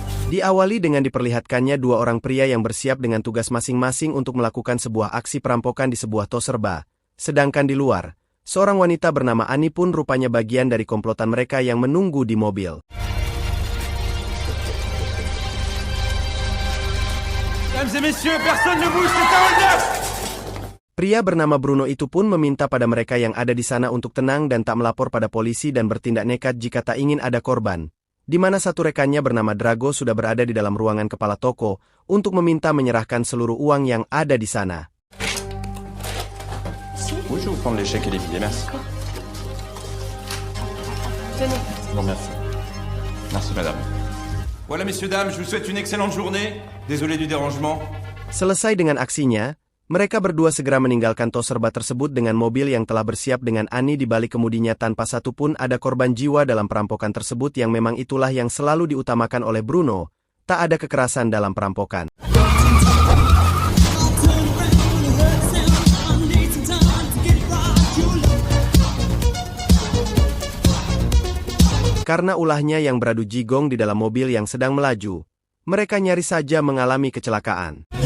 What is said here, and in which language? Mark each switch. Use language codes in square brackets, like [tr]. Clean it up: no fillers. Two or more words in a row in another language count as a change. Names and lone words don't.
[id] Diawali dengan diperlihatkannya dua orang pria yang bersiap dengan tugas masing-masing untuk melakukan sebuah aksi perampokan di sebuah toko serba. Sedangkan di luar, seorang wanita bernama Ani pun rupanya bagian dari komplotan mereka yang menunggu di mobil. [fr] Mesdames et messieurs, personne ne bouge, c'est un hold-up! [id] Pria bernama Bruno itu pun meminta pada mereka yang ada di sana untuk tenang dan tak melapor pada polisi dan bertindak nekat jika tak ingin ada korban. Di mana satu rekannya bernama Drago sudah berada di dalam ruangan kepala toko untuk meminta menyerahkan seluruh uang yang ada di sana. [fr] Oui, je vais vous prendre les chèques et les billets, merci. Tenez. Bon, merci. Merci, madame. Voilà, messieurs, dames, je vous souhaite une excellente journée. Désolé du dérangement. [id] Selesai dengan aksinya, mereka berdua segera meninggalkan toko serba tersebut dengan mobil yang telah bersiap dengan Ani di balik kemudinya tanpa satupun ada korban jiwa dalam perampokan tersebut yang memang itulah yang selalu diutamakan oleh Bruno, tak ada kekerasan dalam perampokan. Karena ulahnya yang beradu jigong di dalam mobil yang sedang melaju, mereka nyaris saja mengalami kecelakaan.